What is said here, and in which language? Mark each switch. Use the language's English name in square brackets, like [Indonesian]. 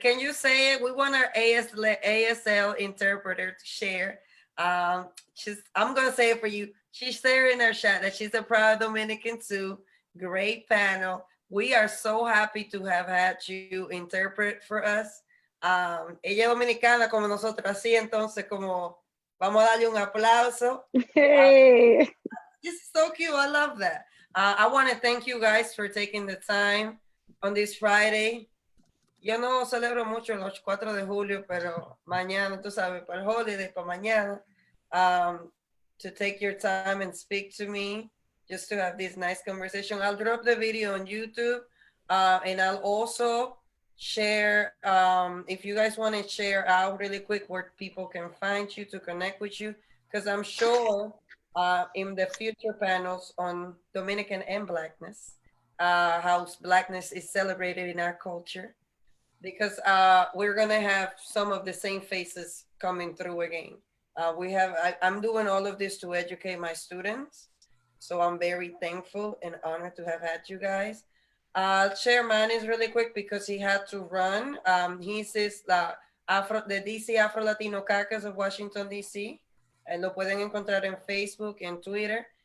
[English] Can you say it? We want our ASL interpreter to share. I'm going to say it for you. She's there in her chat that she's a proud Dominican too. Great panel. We are so happy to have had you interpret for us. [Spanish] Ella es dominicana como nosotros, así entonces como vamos a darle un aplauso. [English] Hey. This is so cute. I love that. I want to thank you guys for taking the time on this Friday. [Spanish] Yo no celebro mucho los 4 de julio, pero mañana, tú sabes, para el holiday, para mañana, [English] to take your time and speak to me, just to have this nice conversation. I'll drop the video on YouTube, and I'll also share, if you guys want to share out really quick where people can find you to connect with you, because I'm sure in the future panels on Dominican and Blackness, how Blackness is celebrated in our culture, because we're gonna have some of the same faces coming through again. I'm doing all of this to educate my students. So I'm very thankful and honored to have had you guys. I'll share mine is really quick because he had to run. He says the DC Afro Latino Caucus of Washington, D.C. [Spanish] Lo pueden encontrar en Facebook, en Twitter.